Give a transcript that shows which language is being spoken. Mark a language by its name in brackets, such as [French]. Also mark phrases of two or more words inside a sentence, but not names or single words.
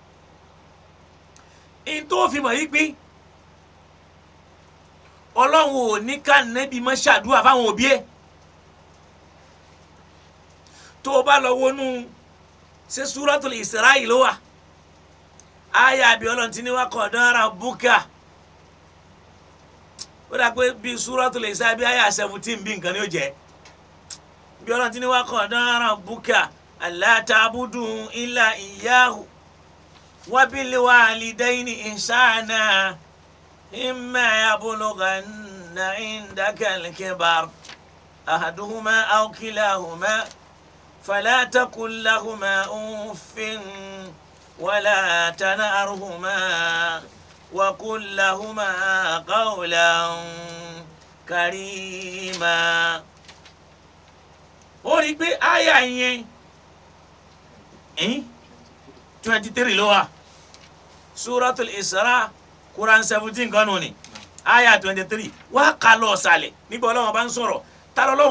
[Yoruba] in tó fi mọ̀ yí pé Ọlọ́run ò ní ká nẹ́bí mọ́ ṣàdúrà fáwọn òbí ẹ̀ tó o bá lọ wọnú ṣe Suratul Isra ló wà àyà àbí Ọlọ́run ti ní [Arabic] وقضى ربك [Yoruba] ó dà pé bí Suratul Isra bí àyà 17 bí nǹkan ni ó jẹ́ bí Ọlọ́run ti ní wa [Arabic] قضى ربك ألا تعبدوا إلا إياه وبالوالدين إحسانا إما يبلغن عندك الكبر أحدهما أو كلاهما فلا تقل لهما أف ولا تنهرهما وقل لهما قولا كريما. [Yoruba] ó rí pé àyà yẹn 23 ló wà Suratul Isra Quran 17 kan nù ni aya 23 wá kà lọ sàlẹ̀ nígbà Ọlọ́run bá ń sọ̀rọ̀ ta Ọlọ́run